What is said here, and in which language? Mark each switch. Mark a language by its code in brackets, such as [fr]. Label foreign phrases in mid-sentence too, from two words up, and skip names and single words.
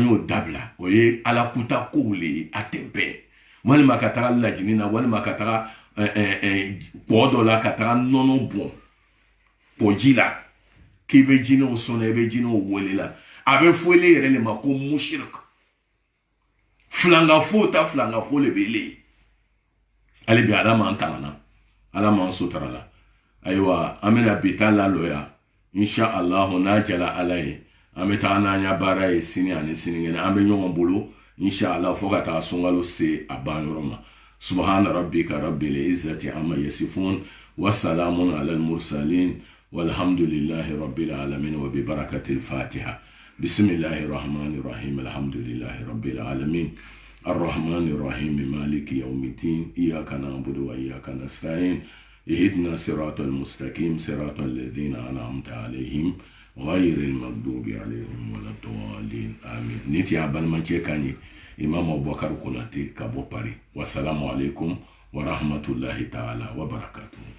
[bm] y'o dabila o ye ala kuta kow le ye a tɛ bɛɛ walima ka taga lajini na walima ka taga kɔ dɔ la ka taga nɔnɔ bɔn kɔji la k'i bɛ jinɛw sɔnna i bɛ jinɛw wele la a bɛ fɔ ele yɛrɛ de ma ko mushirik filangafo ta filangafo le bɛ ele ale bi ala m'an tangana ala m'an sotarala ayiwa an bɛna bi ta lalɔya [ar] إن شاء الله [bm] n'a jala ala ye an bɛ taa n'an ya baara ye sini ani sinikɛnɛ an bɛ ɲɔgɔn bolo [ar] إن شاء الله [bm] fo ka taa sunkalo se a ban yɔrɔ ma [ar] سبحان ربك رب العزة عما يصفون وسلام على المرسلين والحمد لله رب العالمين وببركة الفاتحة بسم الله الرحمن الرحيم الحمد لله رب العالمين الرحمن الرحيم مالك يوم الدين إياك نعبد وإياك نستعين اهدنا صراط المستقيم صراط الذين أنعمت عليهم غير المغضوب عليهم ولا الضالين آمين [bm] نتي أبان ما كاني إمام أبو بكر كناتي كابو باري [ar] والسلام عليكم ورحمة الله تعالى وبركاته.